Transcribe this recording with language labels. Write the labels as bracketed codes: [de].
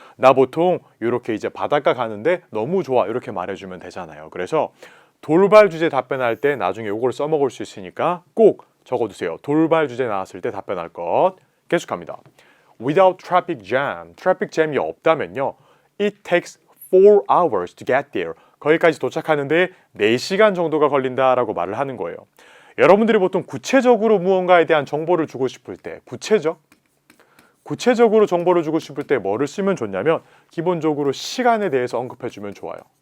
[ko] 나 보통 이렇게 이제 바닷가 가는데 너무 좋아 이렇게 말해주면 되잖아요. 그래서 돌발 주제 답변할 때 나중에 요걸 써먹을 수 있으니까 꼭 적어두세요. 돌발 주제 나왔을 때 답변할 것. 계속합니다. [en] Without traffic jam, [ko] 트래픽 잼이 없다면요. [en] It takes 4 hours to get there. [ko] 거기까지 도착하는데 4시간 정도가 걸린다라고 말을 하는 거예요. 여러분들이 보통 구체적으로 무언가에 대한 정보를 주고 싶을 때 구체적으로 정보를 주고 싶을 때 뭐를 쓰면 좋냐면 기본적으로 시간에 대해서 언급해주면 좋아요.